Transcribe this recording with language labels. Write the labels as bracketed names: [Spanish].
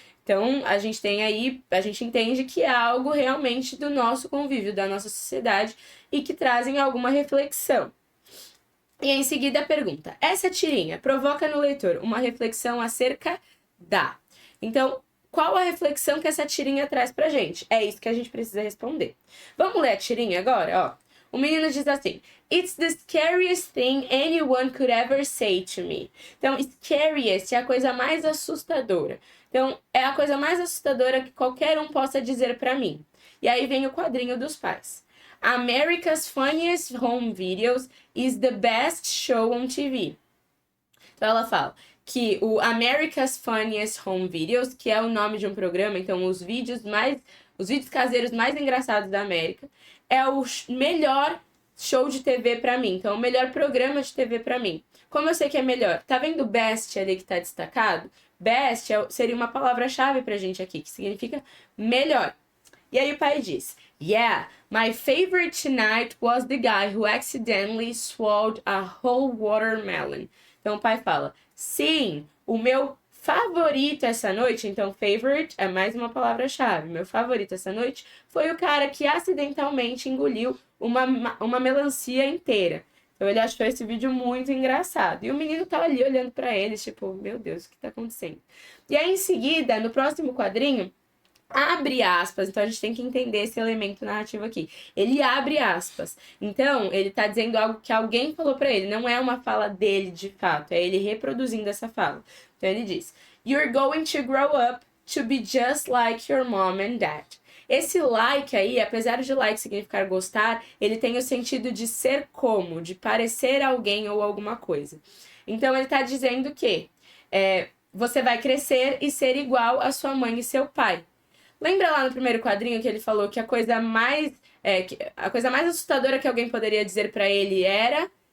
[Portuguese] Então, a gente entende que é algo realmente do nosso convívio, da nossa sociedade e que trazem alguma reflexão. E em seguida a pergunta: essa tirinha provoca no leitor uma reflexão acerca da... Então, qual a reflexão que essa tirinha traz pra gente? É isso que a gente precisa responder. Vamos ler a tirinha agora? Ó. O menino diz assim: [English] "It's the scariest thing anyone could ever say to me." [Portuguese] Então, scariest é a coisa mais assustadora. Então, é a coisa mais assustadora que qualquer um possa dizer pra mim. E aí vem o quadrinho dos pais. [English] America's Funniest Home Videos is the best show on TV. [Portuguese] Então ela fala que o America's Funniest Home Videos, que é o nome de um programa, então os vídeos caseiros mais engraçados da América, é o melhor show de TV pra mim, então o melhor programa de TV pra mim. Como eu sei que é melhor? Tá vendo best ali que tá destacado? Best seria uma palavra-chave pra gente aqui, que significa melhor. E aí o pai diz, [English] yeah, my favorite tonight was the guy who accidentally swallowed a whole watermelon. [Portuguese] Então o pai fala, sim, o meu favorito essa noite, então favorite é mais uma palavra-chave. Meu favorito essa noite foi o cara que acidentalmente engoliu uma melancia inteira. Então ele achou esse vídeo muito engraçado. E o menino tá ali olhando pra eles, tipo, meu Deus, o que tá acontecendo? E aí em seguida, no próximo quadrinho, abre aspas, então a gente tem que entender esse elemento narrativo aqui. Ele abre aspas. Então, ele tá dizendo algo que alguém falou pra ele, não é uma fala dele de fato, é ele reproduzindo essa fala. Então ele diz: [English] You're going to grow up to be just like your mom and dad. [Portuguese] Esse like aí, apesar de like significar gostar, ele tem o sentido de ser como, de parecer alguém ou alguma coisa. Então ele tá dizendo que você vai crescer e ser igual a sua mãe e seu pai. Lembra lá no primeiro quadrinho que ele falou que a coisa mais assustadora que alguém poderia dizer pra ele era...